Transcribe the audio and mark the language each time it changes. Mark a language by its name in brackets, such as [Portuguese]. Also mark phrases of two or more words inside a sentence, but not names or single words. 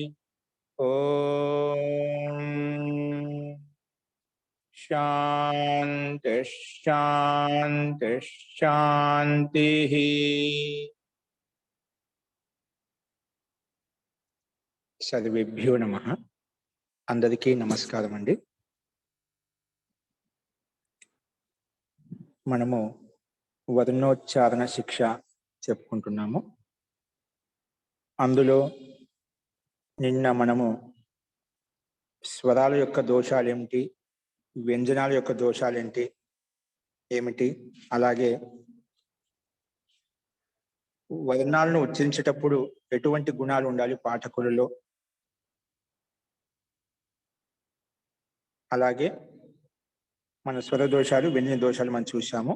[Sanskrit] ओम शांति शांति शांति। सर्वेभ्यो नमः। [Telugu] అందరికీ నమస్కారం అండీ। మనము వర్ణోచ్చారణ శిక్ష చెప్పుకుంటున్నాము. అందులో నిన్న మనము స్వరాల యొక్క దోషాలు ఏమిటి, వ్యంజనాల యొక్క దోషాలు ఏమిటి, అలాగే వర్ణాలను ఉచ్చరించేటప్పుడు ఎటువంటి గుణాలు ఉండాలి పాఠకులలో, అలాగే మన స్వర దోషాలు వ్యంజన దోషాలు మనం చూసాము.